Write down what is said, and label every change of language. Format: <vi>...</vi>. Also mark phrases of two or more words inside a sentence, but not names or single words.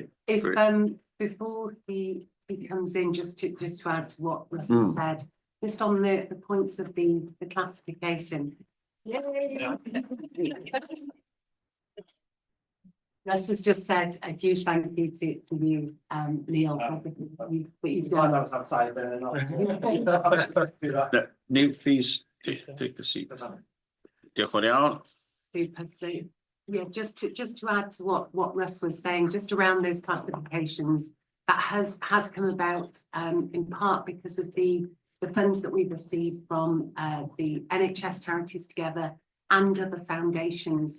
<en>If before he comes in, just to add to what Russ said, just on the points of the classification. Russ has just said a huge thank you to you, Neil. What you've done. I was outside there. Neil, please take a seat.</en> <cy>Diolch yn fawr.</cy> <en>Super. So yeah, just to add to what Russ was saying, just around those classifications, that has come about in part because of the funds that we've received from the NHS Charities Together and other foundations.</en>